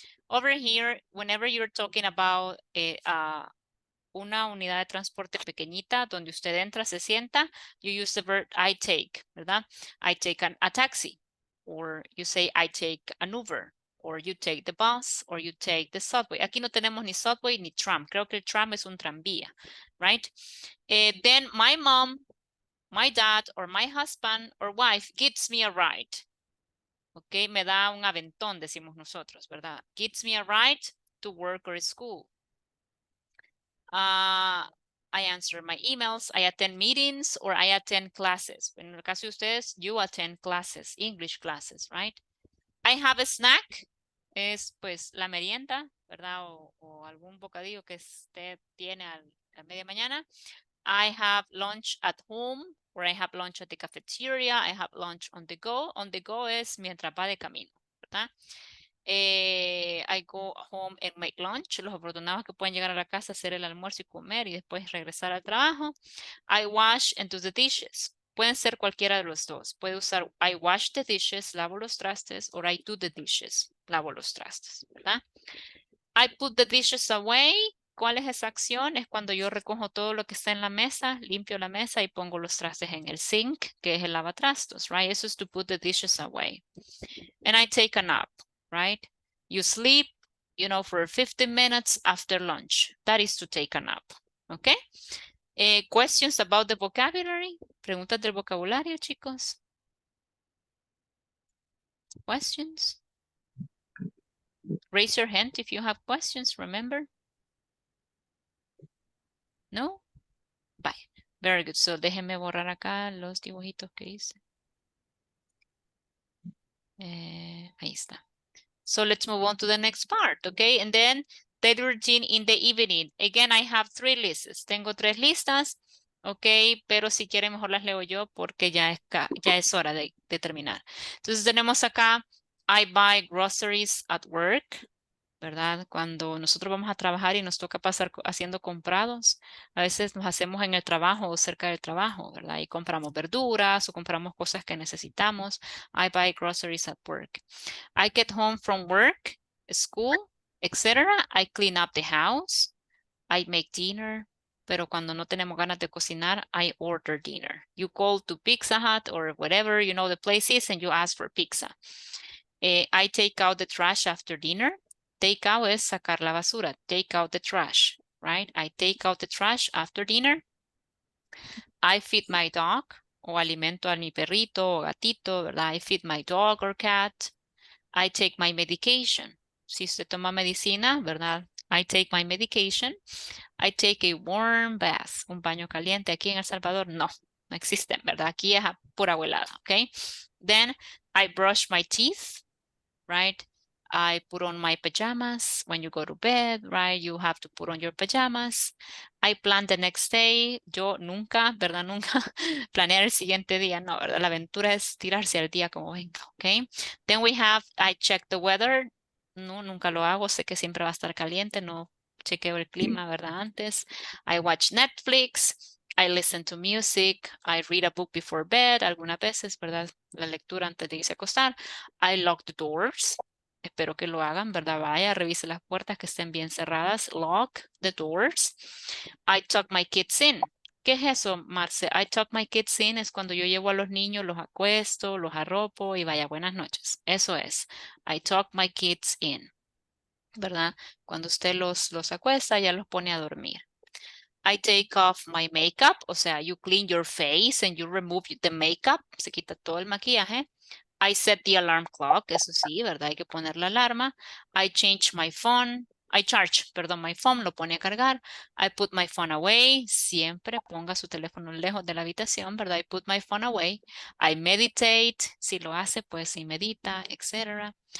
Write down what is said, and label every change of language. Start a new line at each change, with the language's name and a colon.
English: Over here, whenever you're talking about
Spanish: una unidad de transporte pequeñita donde usted entra, se sienta,
English: you use the verb I take, ¿verdad? I take a taxi, or you say I take an Uber, or you take the bus, or you take the subway.
Spanish: Aquí no tenemos ni subway ni tram. Creo que el tram es un tranvía, right?
English: Then my mom, my dad, or my husband or wife gives me a ride.
Spanish: Ok, me da un aventón, decimos nosotros, ¿verdad?
English: Gives me a ride to work or school. I answer my emails, I attend meetings, or I attend classes.
Spanish: En el caso de ustedes,
English: you attend classes, English classes, right? I have a snack,
Spanish: es pues la merienda, ¿verdad? O algún bocadillo que usted tiene a media mañana.
English: I have lunch at home, or I have lunch at the cafeteria. I have lunch on the go. On the go
Spanish: es mientras va de camino, ¿verdad?
English: I go home and make lunch.
Spanish: Los afortunados que pueden llegar a la casa, hacer el almuerzo y comer y después regresar al trabajo.
English: I wash and do the dishes.
Spanish: Pueden ser cualquiera de los dos. Puede usar
English: I wash the dishes,
Spanish: lavo los trastes,
English: or I do the dishes,
Spanish: lavo los trastes, ¿verdad?
English: I put the dishes away.
Spanish: ¿Cuál es esa acción? Es cuando yo recojo todo lo que está en la mesa, limpio la mesa y pongo los trastes en el sink, que es el lavatrastos, right? Eso es
English: to put the dishes away. And I take a nap, right? You sleep, you know, for 15 minutes after lunch. That is to take a nap, okay? Questions about the vocabulary?
Spanish: Preguntas del vocabulario, chicos.
English: Questions? Raise your hand if you have questions, remember? No? Bye. Very good.
Spanish: So déjenme borrar acá los dibujitos que hice. Ahí está.
English: So let's move on to the next part, okay? And then daily routine in the evening. Again, I have 3 lists.
Spanish: Tengo 3 listas, ok, pero si quieren mejor las leo yo porque ya es hora de terminar. Entonces tenemos acá,
English: I buy groceries at work,
Spanish: ¿verdad? Cuando nosotros vamos a trabajar y nos toca pasar haciendo comprados, a veces nos hacemos en el trabajo o cerca del trabajo, ¿verdad? Y compramos verduras o compramos cosas que necesitamos.
English: I buy groceries at work. I get home from work, school, etc. I clean up the house. I make dinner.
Spanish: Pero cuando no tenemos ganas de cocinar,
English: I order dinner. You call to Pizza Hut or whatever, you know, the place is, and you ask for pizza. I take out the trash after dinner. Take out
Spanish: es sacar la basura.
English: Take out the trash, right? I take out the trash after dinner. I feed my dog,
Spanish: o alimento a mi perrito o gatito, ¿verdad?
English: I feed my dog or cat. I take my medication.
Spanish: Si usted toma medicina, ¿verdad?
English: I take my medication. I take a warm bath.
Spanish: Un baño caliente. Aquí en El Salvador, no existen, ¿verdad? Aquí es a pura abuelada, ¿ok?
English: Then I brush my teeth, right? I put on my pajamas. When you go to bed, right? You have to put on your pajamas. I plan the next day.
Spanish: Yo nunca, ¿verdad? Nunca planear el siguiente día. No, ¿verdad? La aventura es tirarse al día como venga, ¿ok?
English: Then we have, I check the weather.
Spanish: No, nunca lo hago. Sé que siempre va a estar caliente. No chequeo el clima, ¿verdad?
English: Antes. I watch Netflix. I listen to music. I read a book before bed.
Spanish: Algunas veces, ¿verdad? La lectura antes de irse a acostar.
English: I lock the doors.
Spanish: Espero que lo hagan, ¿verdad? Vaya, revise las puertas que estén bien cerradas.
English: Lock the doors. I tuck my kids in.
Spanish: ¿Qué es eso, Marce?
English: I tuck my kids in
Spanish: es cuando yo llevo a los niños, los acuesto, los arropo y vaya, buenas noches. Eso es.
English: I tuck my kids in.
Spanish: ¿Verdad? Cuando usted los acuesta, ya los pone a dormir.
English: I take off my makeup.
Spanish: O sea,
English: you clean your face and you remove the makeup.
Spanish: Se quita todo el maquillaje.
English: I set the alarm clock,
Spanish: eso sí, ¿verdad? Hay que poner la alarma.
English: I change my phone. I charge, perdón, my phone,
Spanish: lo pone a cargar.
English: I put my phone away.
Spanish: Siempre ponga su teléfono lejos de la habitación, ¿verdad?
English: I put my phone away. I meditate.
Spanish: Si lo hace, pues si medita, etc.